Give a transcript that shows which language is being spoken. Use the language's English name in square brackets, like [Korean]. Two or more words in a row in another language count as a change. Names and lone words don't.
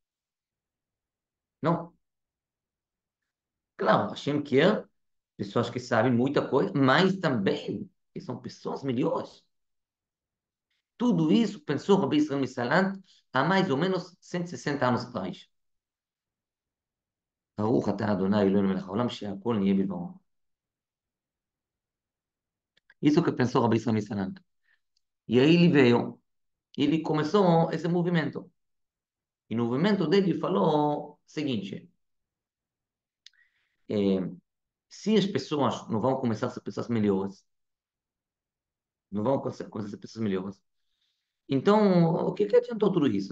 [Portuguese] Não. Claro, Hashem quer pessoas que sabem muita coisa, mas também que são pessoas melhores. Tudo isso pensou Rabbi Israel Salant há mais ou menos 160 anos atrás. [Hebrew] ברוך אתה אדוני אלוהינו מלך העולם שהכל נהיה בדברו. [Portuguese] Isso que pensou Rabbi Israel Salant. E aí ele veio, ele começou esse movimento. E no movimento dele ele falou o seguinte: é, se as pessoas não vão começar a ser pessoas melhores, não vão começar a ser pessoas melhores, então o que que adiantou tudo isso?